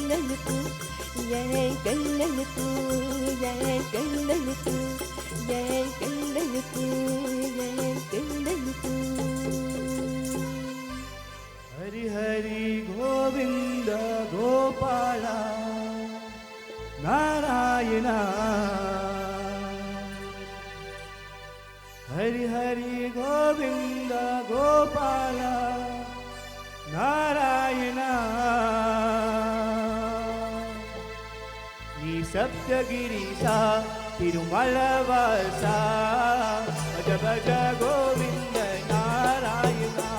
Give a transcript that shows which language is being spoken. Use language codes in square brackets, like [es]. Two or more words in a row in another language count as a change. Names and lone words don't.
[ta] கண்ணனுக்கு என் கண்ணனுக்கு என் கண்ணனுக்கு என் கண்ணனுக்கு என் கண்ணனுக்கு [sa] हरि हरि गोविंद गोपाल नारायण हरि हरि गोविंद गोपाल नारायण नी सप्तगिरीसा तिरुमलवासा भज भज गोविंद नारायण